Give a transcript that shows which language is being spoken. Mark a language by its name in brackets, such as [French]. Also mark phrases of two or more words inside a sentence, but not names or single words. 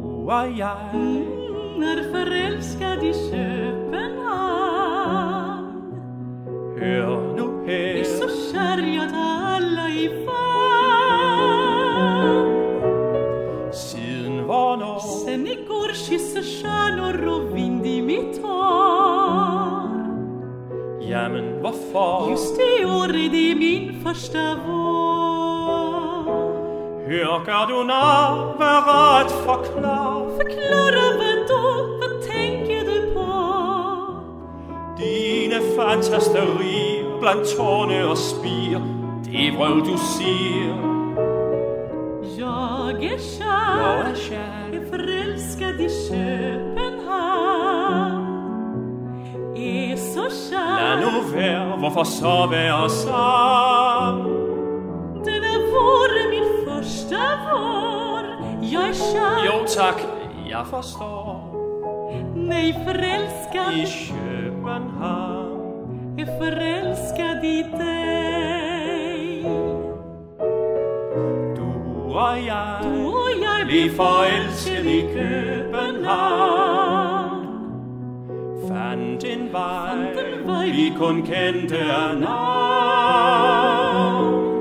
[Danish] og jeg er forelsket i København. Hør nu her, [Swedish] Så kärjat alla i famn. [Danish] Siden hvornår? [Swedish] Sen igår kysser stjärnor och vind i mitt hår. [Danish] Jamen hvorfor? [Swedish] Just i år är det min första vår. [Danish] Hør, gør du nar, vær ret forklar. [Swedish] Förklara vad då, vad tänker du på? [Danish] Dine fantasterier blandt tårne og spir, det vrøvl du siger. [Swedish] Jag är kär, är förälskad i København. Är så kär. [Danish] Lad nu være, hvorfor så være sammen? [Swedish] Denna vår är min första vår. Jag är kär. [Danish] Jo tak, jeg forstår. [Swedish] Nej, förälskad I København. är förälskad i dig. [Danish] Du og jeg Blev forelsket i København. Fandt en vej, vi kun kendte af navn.